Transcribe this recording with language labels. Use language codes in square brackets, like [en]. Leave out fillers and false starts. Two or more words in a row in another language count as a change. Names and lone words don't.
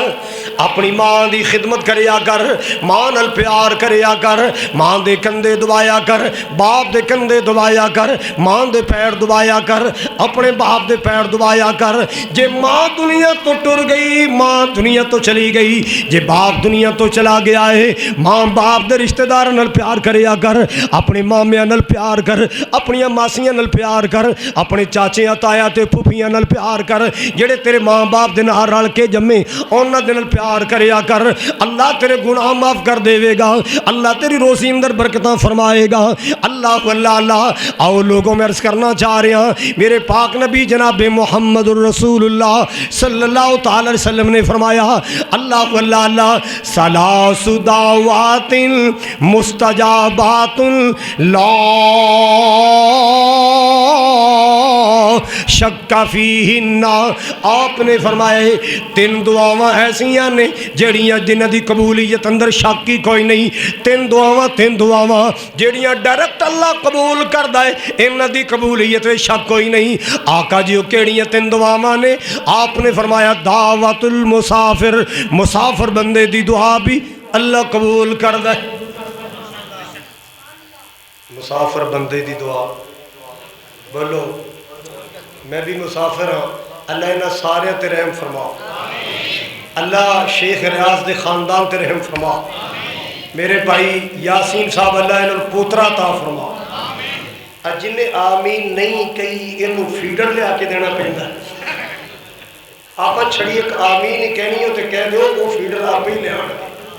[pa] اپنی ماں دی خدمت کریا کر، ماں نال پیار کریا کر، ماں دے کندھے دبایا کر، باپ دے کندھے دبایا کر، ماں دے پیر دبایا کر، اپنے باپ دے پیر دبایا کر۔ جے ماں دنیا تو ٹر گئی، ماں دنیا تو چلی گئی، جے باپ دنیا تو چلا گیا ہے، ماں باپ دے رشتہ دار نال پیار کریا کر، اپنے مامیاں نال پیار کر، اپنی ماسیاں نال پیار کر، اپنے چاچیاں تایا تے پھوپھیاں نال پیار کر، جڑے تیرے ماں باپ دے نال رل کے جمے انہاں دے نال پیار کریا کر، اللہ تیرے گناہ معاف کر دے گا، اللہ تیری روزی اندر برکتاں فرمائے گا۔ [ur] اللہ اللہ اللہ، آؤ لوگوں میں عرض کرنا چاہ رہے ہیں، میرے پاک نبی جناب محمد الرسول اللہ [ar] صلی اللہ تعالی علیہ وسلم [ur] نے فرمایا، اللہ اللہ اللہ، [ar] ثلاث دعوات مستجابات لا شک فیہن، [pa] آپ نے فرمایا تین دعاواں ایسیاں نے جڑیاں جنہ دی قبولیت اندر شک کی کوئی نہیں، تین دعاواں جڑیاں ڈائریکٹ اللہ قبول کردا ہے، انہاں دی قبولیت میں شک کوئی نہیں۔ آقا جی کیڑیاں تین دعاواں نے؟ آپ نے فرمایا [ar] دعوت المسافر، [pa] مسافر بندے دی دعا بھی اللہ قبول کردا ہے۔ مسافر بندے دی دعا، بولو میں بھی مسافر ہاں، اللہ انہاں سارے تے رحم فرما، اللہ شیخ ریاض دے خاندان تے رحم فرما، میرے بھائی یاسین صاحب اللہ انہوں پوترا عطا فرما، جنہیں آمین نہیں کہی انہوں فیڈر لے آکے دینا پہندا ہے، آپ چھڑی ایک آمین ہی کہنی ہو تے کہہ دو وہ فیڈر آپ ہی لے آنا۔